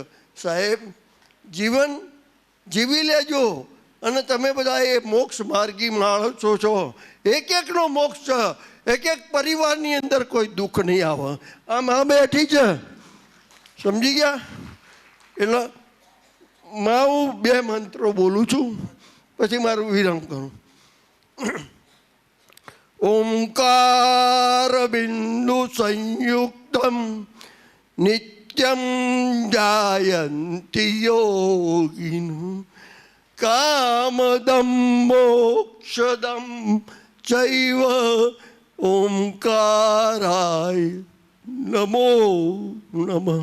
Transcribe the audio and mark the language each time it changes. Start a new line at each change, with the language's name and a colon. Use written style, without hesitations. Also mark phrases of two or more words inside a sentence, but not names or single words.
Gujarati: સાહેબ, જીવન જીવી લેજો અને તમે બધા એ મોક્ષ માર્ગી માણસો છો. એક એકનો મોક્ષ છે, એક એક પરિવારની અંદર કોઈ દુઃખ નહીં આવે. આમ આ બેઠી છે, સમજી ગયા? એટલે હું 2 મંત્રો બોલું છું, પછી મારું વિરામ કરું.
Sanskrit: ओंकार बिंदु संयुक्तम नित्यं जायन्ति योगिनो कामदं मोक्षदं चैव ओंकाराय नमो नमः.